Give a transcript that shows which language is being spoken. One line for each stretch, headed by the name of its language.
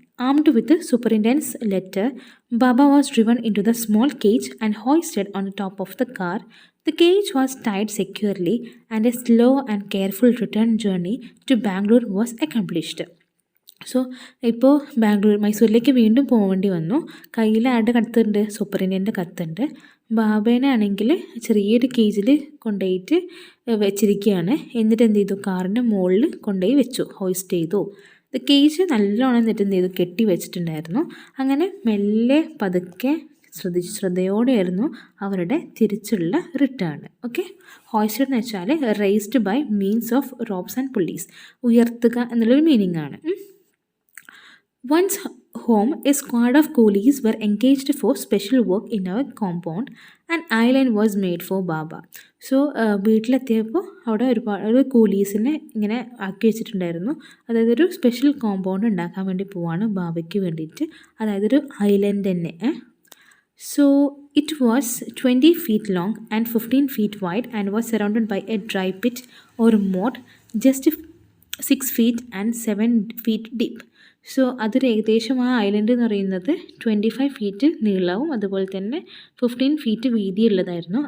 English: Armed with the superintendent's letter, Baba was driven into the small cage and hoisted on the top of the car. The cage was tied securely and a slow and careful return journey to Bangalore was accomplished.
Malayalam: So ഇപ്പോൾ മൈസൂരിലേക്ക് വീണ്ടും പോകേണ്ടി വന്നു. കയ്യിൽ ആരുടെ കത്തുണ്ട്, സൂപ്പറിൻറ്റൻഡൻ്റെ കത്തുണ്ട്. ബാബേനെ ആണെങ്കിൽ ചെറിയൊരു കേജിൽ കൊണ്ടുപോയിട്ട് വെച്ചിരിക്കുകയാണ്. എന്നിട്ട് എന്ത് ചെയ്തു, കാറിൻ്റെ മുകളിൽ കൊണ്ടുപോയി വെച്ചു, ഹോയിസ്റ്റ് ചെയ്തു. കേജ് നല്ലോണം എന്നിട്ട് എന്ത് ചെയ്തു, കെട്ടി വെച്ചിട്ടുണ്ടായിരുന്നു. അങ്ങനെ മെല്ലെ പതുക്കെ ശ്രദ്ധയോടെയായിരുന്നു അവരുടെ തിരിച്ചുള്ള റിട്ടേൺ. ഓക്കെ, ഹോയിസ്റ്റഡ് എന്ന് വെച്ചാൽ
English: raised by means of ropes and pulleys,
Malayalam: ഉയർത്തുക എന്നുള്ളൊരു മീനിങ് ആണ്.
English: Once home, a squad of coolies were engaged for special work in our compound. An island was made for Baba.
Malayalam: So വീട്ടിലെത്തിയപ്പോൾ അവിടെ ഒരുപാട് കൂലീസിനെ ഇങ്ങനെ ആക്കി വെച്ചിട്ടുണ്ടായിരുന്നു. അതായത് ഒരു സ്പെഷ്യൽ കോമ്പൗണ്ട് ഉണ്ടാക്കാൻ വേണ്ടി പോവാണ് ബാബയ്ക്ക് വേണ്ടിയിട്ട്, അതായത് ഒരു ഐലൻഡ് തന്നെ.
English: So it was 20 feet long and 15 feet wide and was surrounded by a dry pit or moat just 6 feet and 7 feet deep.
Malayalam: So അതൊരു ഏകദേശം ആ ഐലൻഡ് എന്ന് പറയുന്നത് 25 ഫീറ്റ് നീളവും അതുപോലെ തന്നെ 15 ഫീറ്റ് വീതിയുള്ളതായിരുന്നു.